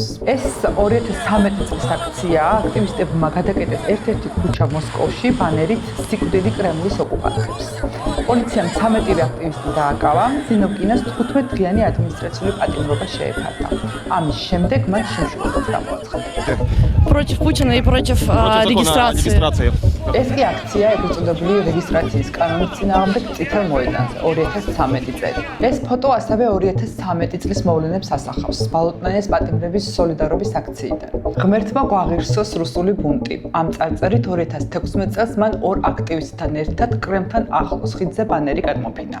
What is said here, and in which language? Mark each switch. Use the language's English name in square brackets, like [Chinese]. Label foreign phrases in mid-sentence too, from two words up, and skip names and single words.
[Georgian] ეს 2013 წლის აქციაა. აქტივისტებმა გადაკეტეს ერთ-ერთი ქუჩა მოსკოვში ბანერით სიკვდილი კრემლის ოკუპანტებს. პოლიციამ 13 აქტივისტი დააკავა, ზინოვკინას 15 დღიანი ადმინისტრაციული პატიმრობა შეეფარდა. ამის შემდეგ მათ შემშულობაც გამოაცხადა. [Russian] Против Путина и против регистрации. [Georgian] ეს კი აქცია ეწოდებული რეგისტრაციის კანონის წინააღმდეგ წითელ მოედანზე 2013 წელი. ეს ფოტო ასევე 2013 წლის მოვლენებს ასახავს ბალოტნაიას პატიმრების სოლიდარობის აქციიდან. ღმერთმა გვაღირსოს რუსული ბუნტი. ამ წარწერით 2016 წელს მან ორ აქტივისტთან ერთად კრემლთან ახლოს ხიდზე ბანერი გადმოფინა.